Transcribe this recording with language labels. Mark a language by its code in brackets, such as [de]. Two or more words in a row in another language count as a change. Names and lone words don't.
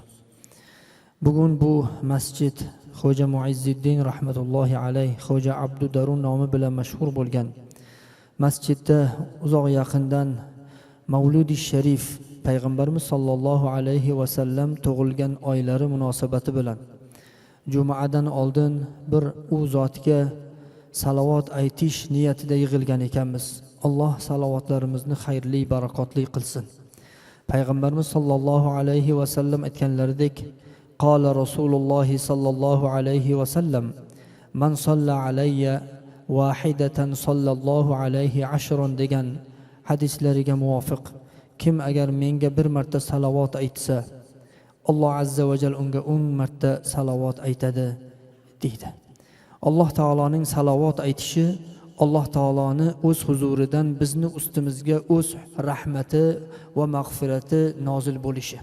[uz] Bugun bu masjid Xo'ja Muizziddin [ar] رحمة الله عليه, [uz] Xo'ja Abdu Darun nomi bilan mashhur bo'lgan masjidda uzoq yaqindan Mavludi Sharif payg'ambarimiz [ar] صلى الله عليه وسلم [uz] tug'ilgan oylari munosabati bilan jumadan oldin bir u zotga salovat aytish niyatida yig'ilgan ekanmiz. Alloh salovatlarimizni xayrli, barakotli qilsin. Payg'ambarimiz [ar] صلى الله عليه وسلم [uz] aytganlaridek, [ar] قال رسول الله صلى الله عليه وسلم من صلى علي واحدة صلى الله عليه عشرا [uz] degan hadislariga muvofiq kim agar menga bir marta salovat aytsa, Alloh [ar] عز وجل [uz] unga 10 marta salovat aytadi deydi. Alloh taoloning salovat aytishi Alloh taoloni o'z huzuridan bizni ustimizga o'z rahmati va mag'firati nozil bo'lishi.